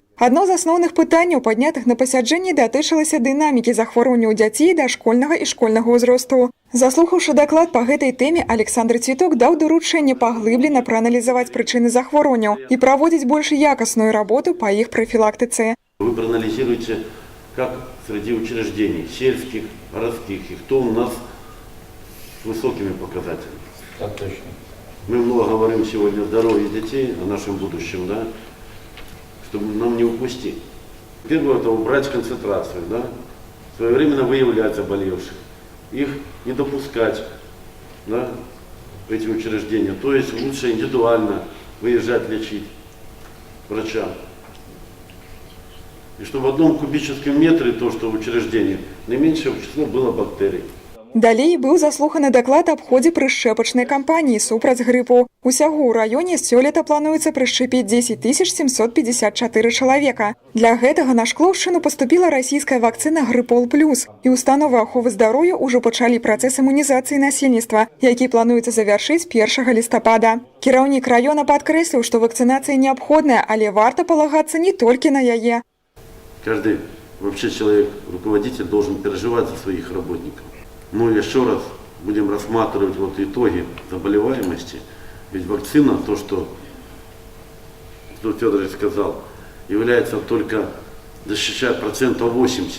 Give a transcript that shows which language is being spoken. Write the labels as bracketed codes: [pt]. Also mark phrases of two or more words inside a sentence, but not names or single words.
[be] Адно з асноўных пытанняў, паднятых на пасяджэнні, датычылася дынамікі захворванняў дзяцей дашкольнага і школьнага ўзросту. Заслухаўшы даклад па гэтай тэме, Александр Цвіток даў даручэнне паглыблена прааналізаваць прычыны захворванняў і праводзіць больш якасную работу па іх прафілактыцы. [ru] Вы проанализируете, как среди учреждений, сельских, городских, и кто у нас с высокими показателями. Так точно. Мы много говорим сегодня о здоровье детей, о нашем будущем, да, чтобы нам не упустить. Первое – это убрать концентрацию, да, своевременно выявлять заболевших, их не допускать, да, в эти учреждения. То есть лучше индивидуально выезжать лечить врачам. И чтобы в одном кубическом метре, то, что в учреждении, наименьшее число было бактерий. [be] Далей быў заслуханы даклад аб ходзе прышчэпачнай кампаніі супраць грыпу. Усяго ў раёне сёлета плануецца прышчэпіць 10 754 чалавека. Для гэтага на Шклоўшчыну паступіла расійская вакцына «Грыпол плюс», і установы аховы здароўя ўжо пачалі працэс імунізацыі насельніцтва, які плануецца завяршыць 1 лістапада. Кіраўнік раёна падкрэсліў, што вакцынацыя неабходная, але варта палагацца не толькі на яе. [ru] Каждый вообще человек, руководитель, должен переживать за своих работников. Но еще раз будем рассматривать вот итоги заболеваемости. Ведь вакцина, то, что Федорович сказал, является только защищает 80%.